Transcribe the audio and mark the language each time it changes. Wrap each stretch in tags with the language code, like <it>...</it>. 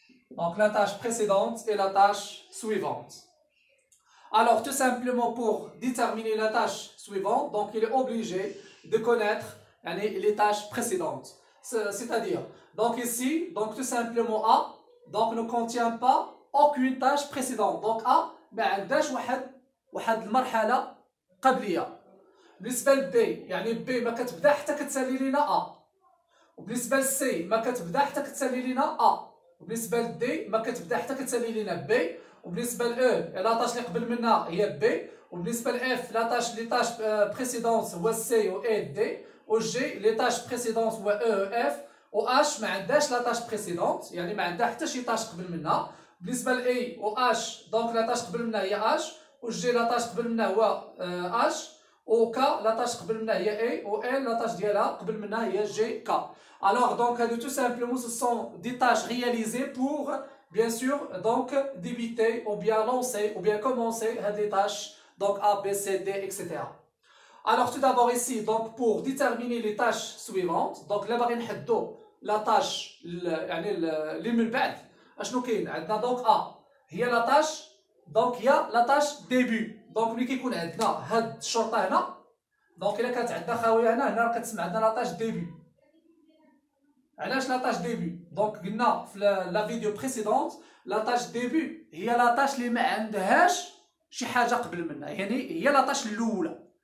<fr>Donc la tâche précédente et la tâche suivante. Alors tout simplement pour déterminer la tâche suivante, donc il est obligé de connaître les tâches précédentes. C'est-à-dire, donc ici, donc tout simplement A, donc ne contient pas aucune tâche précédente.</fr> <ar>Donc A, ما عندهاش واحد المرحلة قبلية. بالنسبة ل B، يعني B ما كتبدا حتى كتسالي لينا A. وبالنسبة ل C ما كتبدا حتى كتسالي لينا A. وبالنسبة ل D ما كتبدا حتى كتسالي لينا B. وبالنسبة ل E لاطاش اللي قبل منها هي B. وبالنسبة ل F لاطاش لي تاش بريسيدونس هو C و E D. و G لي تاش بريسيدونس هو E و F. و H ما عندهاش لاطاش بريسيدونت، يعني ما عندها حتى شي تاش قبل منها. بالنسبة ل A و H دونك لاطاش قبل منها هي H. و G لاطاش قبل منها هو H. و K لاطاش قبل منها هي A. و L لاطاش ديالها قبل منها هي G K.</ar> <fr>Alors donc tout simplement ce sont des tâches réalisées pour bien sûr donc débuter ou bien lancer ou bien commencer des tâches donc A, B, C, D, etc. Alors tout d'abord ici donc pour déterminer les tâches suivantes, donc là</fr> <ar>باغي نحدو</ar> <fr>la tâche</fr> <ar>يعني اللي من بعد اشنو كاين عندنا</ar> <fr>donc A هي la tâche donc هي la tâche début.</fr> <ar>donc ملي كيكون عندنا هاد الشرطه هنا donc الا كانت عندنا خاويه هنا راه كتسمى عندنا la tâche début. علاش لا تاش ديبي؟ دونك قلنا في لا فيديو بريسيدونت لا تاش ديبي هي لا تاش اللي ما عندهاش شي حاجه قبل منها، يعني هي لا تاش الاولى.</ar>